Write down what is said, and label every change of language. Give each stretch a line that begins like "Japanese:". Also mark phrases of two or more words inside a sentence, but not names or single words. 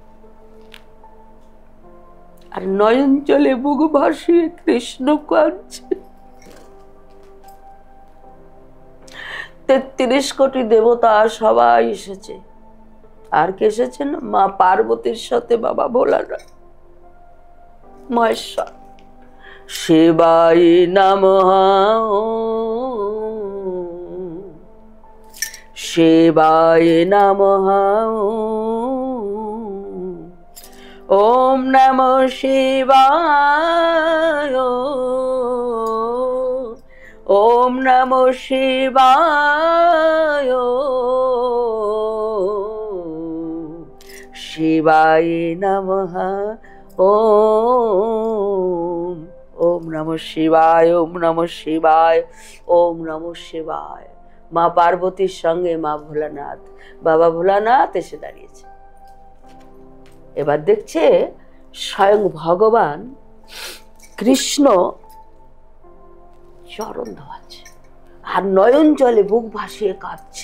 Bangla: আর নয়ন জলে বুক ভাসিয়ে কৃষ্ণ কাঁদছে। 33 কোটি দেবতা সবাই এসেছে। আর কে এসেছেন? মা পার্বতীর সাথে বাবা ভোলানাথ, মহেশ্বর।
Sanskrit: শিবায় নমঃ, শিবায় নমঃ, ওম নমঃ শিবায়, ওম নমঃ শিবায়, শিবায় নমঃ, ওম ওম নমঃ শিবায়, ওম নমঃ শিবায়, ওম নমঃ শিবায়।
Bangla: মা পার্বতীর সঙ্গে মা ভোলানাথ, বাবা ভোলানাথ এসে দাঁড়িয়েছে। এবার দেখছে স্বয়ং ভগবান কৃষ্ণ চরণ ধোয়াচ্ছে আর নয়ন জলে বুক ভাসিয়ে কাঁদছে।